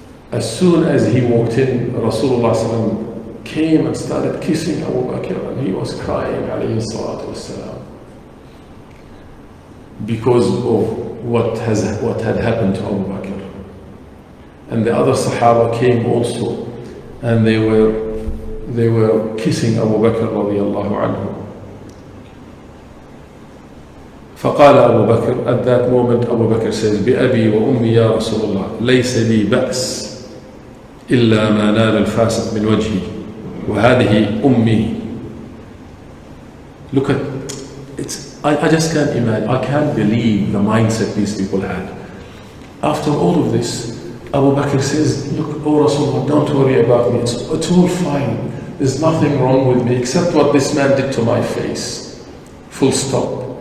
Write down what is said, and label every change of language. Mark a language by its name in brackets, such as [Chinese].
[English] As soon as he walked in, Rasulullah sallallahu alaihi wasallam came and started kissing Abu Bakr, and he was crying alayhi salatu wasalam, because of what had happened to Abu Bakr. And the other Sahaba came also, and they were kissing Abu Bakr radiallahu anhu. [Arabic] فقال أبو بكر, [English] at that moment Abu Bakr says, [Arabic] بأبي وأمي يا رسول الله ليس لي بأس إلا ما نال الفاسق من وجهي وهذه أمي. [English] Look at I just can't imagine, I can't believe the mindset these people had. After all of this, Abu Bakr says, look, oh Rasulullah, don't worry about me, it's all fine. There's nothing wrong with me except what this man did to my face. Full stop.